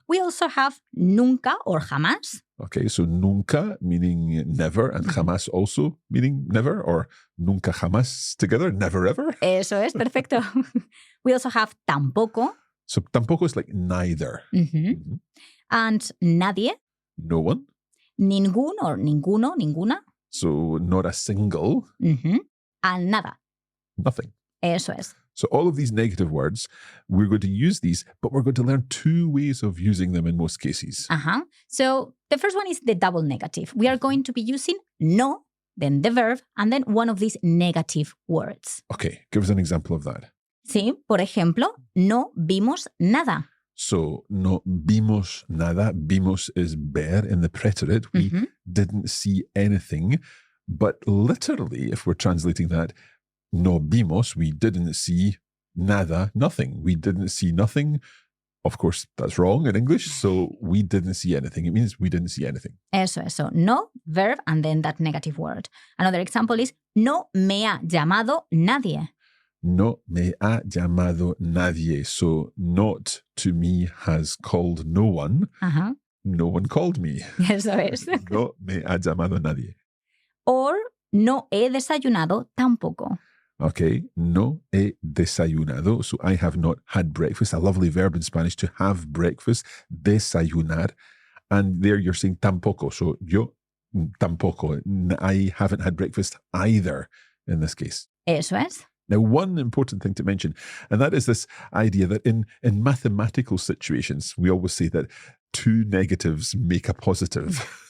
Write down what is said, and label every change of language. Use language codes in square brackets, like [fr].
[en] We also have nunca or jamás. Okay, so nunca meaning never, and jamás also meaning never, or nunca jamás together, never ever. [es] Eso es, perfecto. [en] We also have tampoco. So tampoco is like neither. And nadie, No one. [es] ningún or ninguno, ninguna. [en] So not a single, And nada. nothing. [es] Eso es. [en] So all of these negative words, we're going to use these, but we're going to learn two ways of using them in most cases. So the first one is the double negative. We are going to be using no, then the verb, and then one of these negative words. Okay, give us an example of that. [es] Sí, por ejemplo, no vimos nada. So no vimos nada. [en] Vimos is ver in the preterite. We didn't see anything. But literally, if we're translating that, no vimos, we didn't see nada, nothing. We didn't see nothing. Of course, that's wrong in English. So we didn't see anything. It means we didn't see anything. [es] Eso es. [en] So no, verb, and then that negative word. Another example is [es] no me ha llamado nadie. No me ha llamado nadie. [en] So not to me has called no one. No one called me. [es] Eso es. No me ha llamado nadie. Or no he desayunado tampoco. Okay, no he desayunado. [en] So I have not had breakfast. A lovely verb in Spanish to have breakfast. Desayunar. And there you're saying tampoco. So [es] yo tampoco. [en] I haven't had breakfast either. in this case. [es] Eso es. [en] Now, one important thing to mention, and that is this idea that in mathematical situations, we always say that two negatives make a positive.